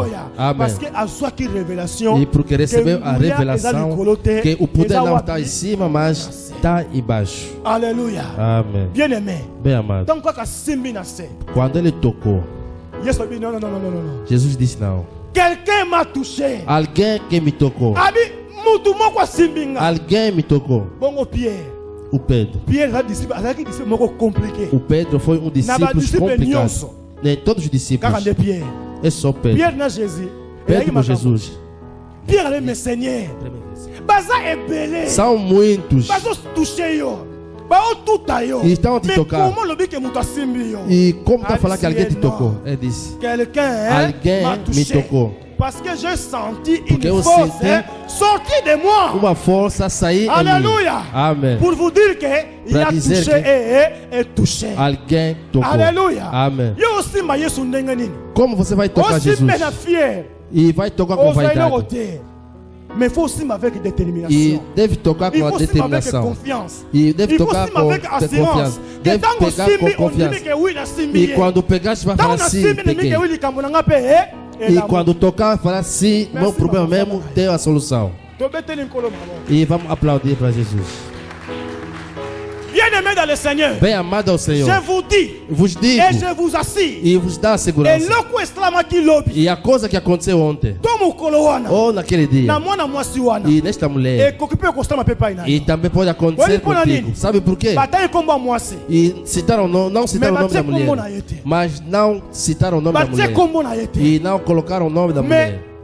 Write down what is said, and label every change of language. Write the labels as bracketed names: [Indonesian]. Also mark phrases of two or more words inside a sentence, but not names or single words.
[Portuguese] Amém. E porque recebeu a revelação que o poder não está em cima, mas está embaixo. Aleluia. Amém. Bem amado. Quando ele tocou, Jesus disse não. [French] Quelqu'un m'a touché. [Portuguese] Alguém que me tocou. Alguém me tocou. O Pedro. O Pedro foi um discípulo complicado. Nem todos os discípulos. É só Pedro. Pedro com Jesus. São muitos. E estão a te tocar. E como está a falar que alguém te tocou? Ele disse: alguém me tocou. [French] Parce que j'ai senti une force sortir de moi. [Portuguese] Uma força sair. [French] Alléluia. [Portuguese] Amém. [French] Pour vous dire que il a touché et touché. [Portuguese] Alguém tocou. [French] Alléluia. [Portuguese] Amém. Como você vai tocar Jesus? E vai tocar com vaidade. [French] Mais il faut aussi avec détermination. [Portuguese] E deve tocar com a determinação. E deve tocar com confiança. Deve pegar com confiança. E quando pegar, vai falar assim. E quando tocar, falar sim, meu problema mesmo tem a solução. E vamos aplaudir para Jesus. [French] Bien-aimé dans le Seigneur, [Portuguese] bem amado ao Senhor, [French] je vous dis, [Portuguese] vos digo, [French] et je vous assure, [Portuguese] e vos dá a segurança. E a coisa que aconteceu ontem, ou naquele dia, e nesta mulher, e também pode acontecer contigo. Sabe por quê? E citaram, não citaram o nome da mulher, mas não citaram o nome da mulher, e não colocaram o nome da mulher.